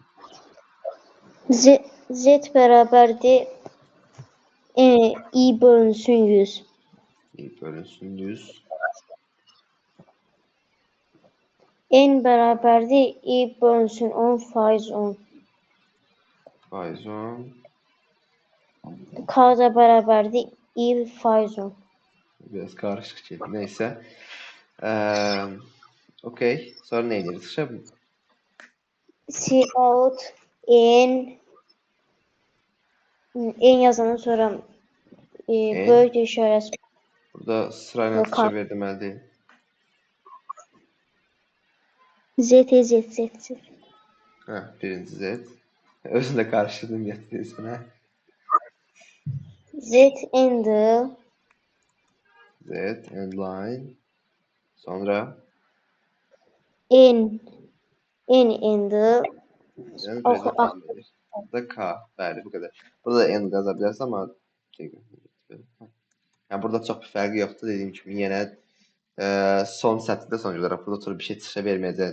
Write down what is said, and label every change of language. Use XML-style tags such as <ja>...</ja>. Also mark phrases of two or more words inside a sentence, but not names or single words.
<az>Z bərabərdir I bölünsün 100. I bölünsün 100. N bərabərdir I bölünsün 10 faiz 10. Faiz 10. K da bərabərdir I faiz 10.</az> <tr>Biraz karışık geldi. Neyse. Okey. Sonra ne edirik? Çıxışa</tr> <az>Cout N yazandan sonra böyük işarəsi burada sırayla çıxışa ver deməli deyil. Z. Birinci Z. Özünü də qarışdırdım gətirirsən, hə? Z end-dir.</az> <en>Z, end line.</en> <az>Sonra N end-dir. yəni belə davam edir. Burada K. Bəli, bu qədər. Burada N yaza bilərsən, amma yəni burada çox bir fərqi yoxdur. Dediyim kimi yenə son sətirdə</az> <tr>sonuç olaraq</tr> <az>burada oturub bir şey çıxa verməyəcəksən.</az>